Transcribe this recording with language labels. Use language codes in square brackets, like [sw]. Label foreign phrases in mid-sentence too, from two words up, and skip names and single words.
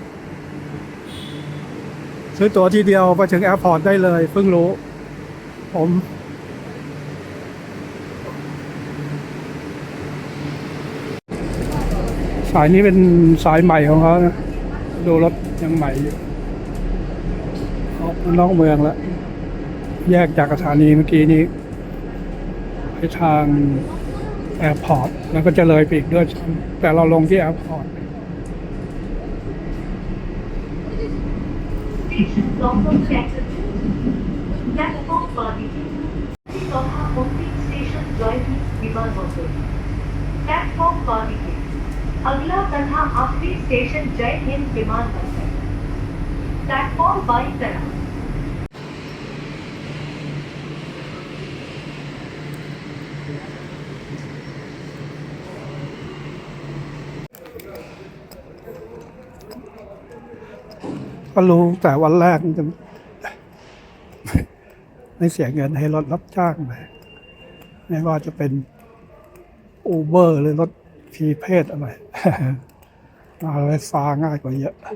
[th] ซื้อตั๋วทีเดียวไปถึงแอร์พอร์ตได้เลยเพิ่งรู้ผมสายนี้เป็นสายใหม่ของเขานะดูรถยังใหม่อยู่ออกนอกเมืองแล้วแยกจากสถานีเมื่อกี้นี้ไปทางแอร์พอร์ตแล้วก็จะเลยไปอีกด้วยแต่เราลงที่แอร์พอร์ต [hi] अगला तथा आखिरी स्टेशन जय हिंद विमानबंदर प्लेटफॉर्म बाईं तरफ [th] ก็รู้แต่วันแรกนี่จะไม่เสียเงินให้รถรับจ้างเลยไม่ว่าจะเป็นอูเบอร์หรือรถพีเพศอะไรมาไฟฟ้าง่ายกว่าเยอะ